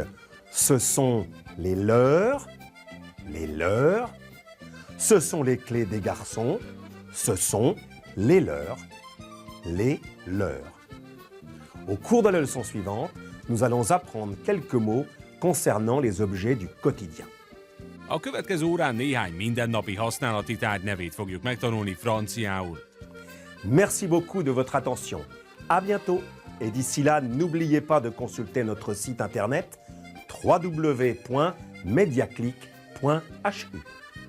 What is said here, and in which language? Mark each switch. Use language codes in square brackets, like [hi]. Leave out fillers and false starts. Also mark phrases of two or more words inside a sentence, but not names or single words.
[fr] Ce sont les leurs. Les leurs. Ce sont les clés des garçons. Ce sont les leurs. Les leurs. Au cours de la leçon suivante, nous allons apprendre quelques mots concernant les objets du quotidien. [hu] A következő órán néhány mindennapi használati tárgy nevét fogjuk megtanulni franciául. [fr] Merci beaucoup de votre attention. À bientôt. Et d'ici là, n'oubliez pas de consulter notre site internet www.mediaclick.hu.